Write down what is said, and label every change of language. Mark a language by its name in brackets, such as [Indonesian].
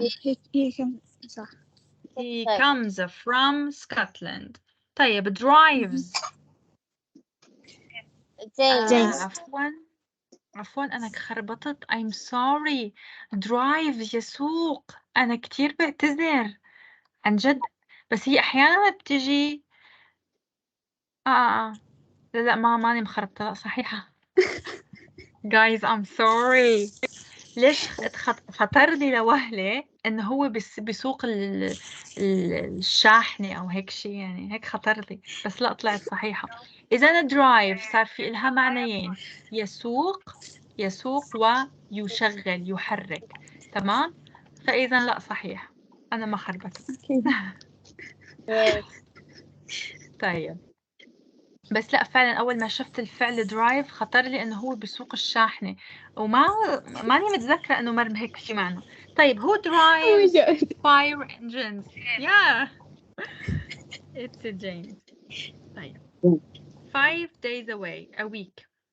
[English] he can. صح. He comes from Scotland. طيب drives. James. [Arabic] عفوا أنا خربطت. [English] I'm sorry. [Arabic] drives يسوق. أنا كتير بعتذر عن جد، بس هي أحيانا بتجي لا ماني مخربطة، لا صحيحة. [English] guys I'm sorry. [Arabic] ليش خطر لي لوهلة إنه هو بيسوق الشاحنة أو هيك شيء، يعني هيك خطر لي، بس لا طلعت صحيحة. إذا أنا drive صار في إلها معنيين، يسوق ويشغل يحرك، تمام؟ فإذا لا صحيح، أنا ما خربطت. [English] Yes. [Arabic] طيب بس لا فعلا أول ما شفت الفعل drive خطر لي إنه هو بيسوق الشاحنة، ماني متذكرة إنه مرم هيك شي معنى. [English] طيب who drives fire engines? Yeah. It's a James. طيب 5 days away a week.